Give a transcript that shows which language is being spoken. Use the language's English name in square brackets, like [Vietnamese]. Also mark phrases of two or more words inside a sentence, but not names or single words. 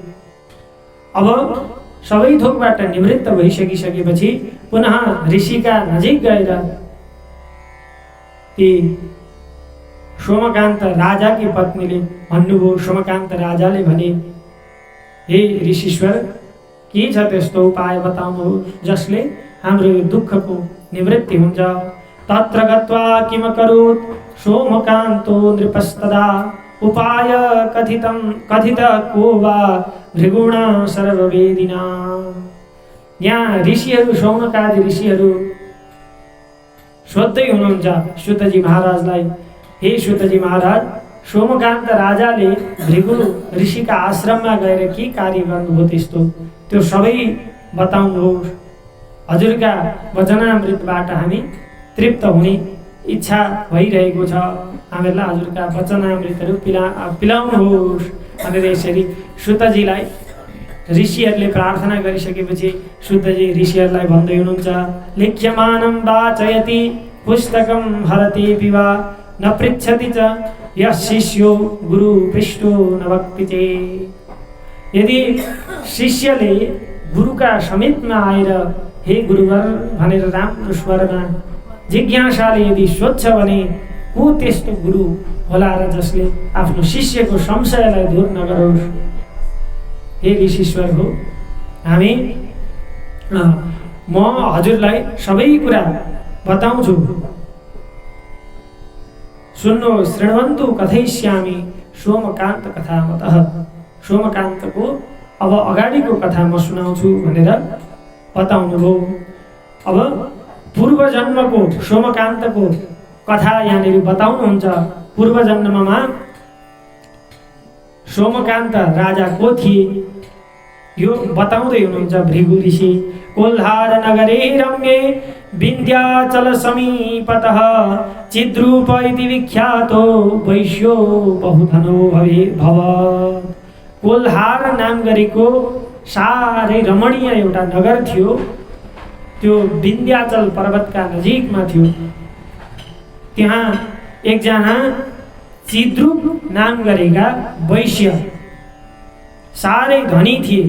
[Nepali] अब सबै थोकबाट निवृत्त भइसकिसकेपछि पुनः ऋषिका नजिक गएर ती सोमकान्त राजाकी पत्नीले भन्नुभयो। सोमकान्त राजाले भने, हे ऋषीश्वर, के छ त्यस्तो उपाय बताउनुहोस् जसले हाम्रो यो दुःखको निवृत्ति हुन्छ। [Sanskrit] तत्र गत्वा किम करोत् सोमकान्तो नृपस्तदा उपाय कथित को वा भृगुणा सर्ववेदिना। [Nepali] यहाँ ऋषिहरू, शौनकादि ऋषिहरू सोध्दै हुनुहुन्छ सुतजी महाराजलाई, हे सुतजी महाराज, सोमकान्त राजाले भृगु ऋषिका आश्रममा गएर के कार्य गर्नुभयो त्यस्तो, त्यो सबै बताउनुहोस्। हजुरका वचनामृतबाट हामी तृप्त हुने इच्छा भइरहेको छ, हामीलाई हजुरका वचनामृतहरू पिलाउनुहोस् भनेर यसरी सुतजीलाई ऋषिहरूले प्रार्थना गरिसकेपछि सुतजी ऋषिहरूलाई भन्दै हुनुहुन्छ, [Sanskrit] लिख्यमानं वाचयति पुस्तकं हरति वा न पृच्छति च यः शिष्यो गुरु पृष्ठो न वक्ति चेत्। [Nepali] यदि शिष्यले गुरुका समीपमा आएर हे गुरुवर भनेर राम्रो स्वरमा जिज्ञासाले यदि सोध्छ भने को त्यस्तो गुरु होला र जसले आफ्नो शिष्यको संशयलाई दूर नगरोस्। हे ऋषीश्वर हो, हामी म हजुरलाई सबै कुरा बताउँछु, सुन्नु [Sanskrit] शृण्वन्तु कथयिष्यामि सोमकान्त कथामतः। [Nepali] सोमकान्तको अब अगाडिको कथा म सुनाउँछु भनेर बताउनुभयो। अब पूर्व जन्मको सोमकान्तको कथा यहाँनिर बताउनुहुन्छ। पूर्व जन्ममा सोमकान्त राजा को थिए यो बताउँदै हुनुहुन्छ भृगु ऋषि। [Sanskrit] कोल्हार नगरे रम्ये विन्ध्याचल समीपतः चिद्रूप इति विख्यातो वैश्यो बहुधनो भव। [Nepali] कोल्हार नाम गरेको साह्रै रमणीय एउटा नगर थियो, त्यो विन्ध्याचल पर्वतका नजिकमा थियो। त्यहाँ एकजना चिद्रूप नाम गरेका वैश्य साह्रै धनी थिए।